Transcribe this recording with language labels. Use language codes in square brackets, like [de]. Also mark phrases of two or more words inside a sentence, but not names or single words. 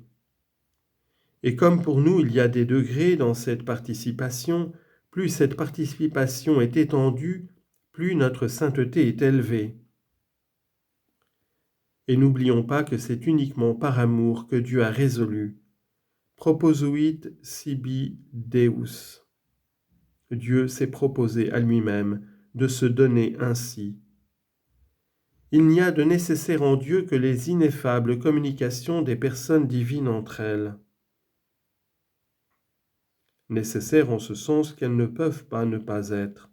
[fr] Et comme pour nous il y a des degrés dans cette participation, plus cette participation est étendue, plus notre sainteté est élevée. Et n'oublions pas que c'est uniquement par amour que Dieu a résolu. [la] Proposuit sibi Deus. [fr] Dieu s'est proposé à lui-même de se donner ainsi. Il n'y a de nécessaire en Dieu que les ineffables communications des personnes divines entre elles. Nécessaires en ce sens qu'elles ne peuvent pas ne pas être.